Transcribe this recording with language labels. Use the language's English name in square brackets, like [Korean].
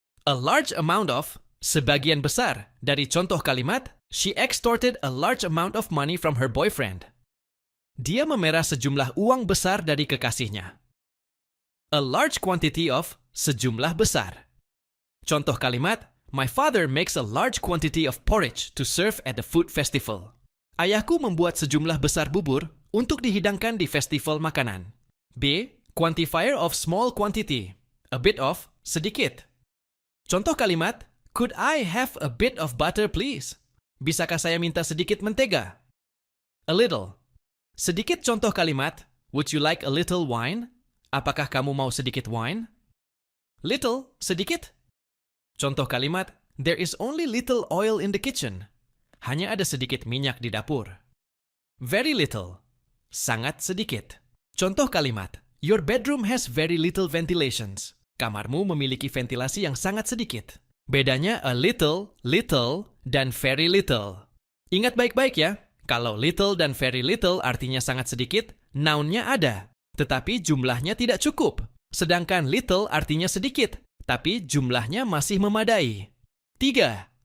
[English] A large amount of, [Indonesian] sebagian besar. Dari contoh kalimat, [English] she extorted a large amount of money from her boyfriend. [Indonesian] Dia memerah sejumlah uang besar dari kekasihnya. [English] A large quantity of, sejumlah besar. [Indonesian] Contoh kalimat, [English] my father makes a large quantity of porridge to serve at the food festival. [Indonesian] Ayahku membuat sejumlah besar bubur untuk dihidangkan di festival makanan. B. [English] Quantifier of small quantity. A bit of, sedikit. [Indonesian] Contoh kalimat, [English] could I have a bit of butter please? [Indonesian] Bisakah saya minta sedikit mentega? [English] A little. [Indonesian] Sedikit contoh kalimat, [English] would you like a little wine? [Indonesian] Apakah kamu mau sedikit wine? [English] Little, [Indonesian] sedikit. Contoh kalimat, [English] there is only little oil in the kitchen. [Indonesian] Hanya ada sedikit minyak di dapur. [English] Very little. [Indonesian] Sangat sedikit. Contoh kalimat, [English] your bedroom has very little ventilations. [Indonesian] Kamarmu memiliki ventilasi yang sangat sedikit. Bedanya a little, little, dan very little. Ingat baik-baik ya, kalau little dan very little artinya sangat sedikit, noun-nya ada, tetapi jumlahnya tidak cukup. Sedangkan little artinya sedikit, tapi jumlahnya masih memadai. 3.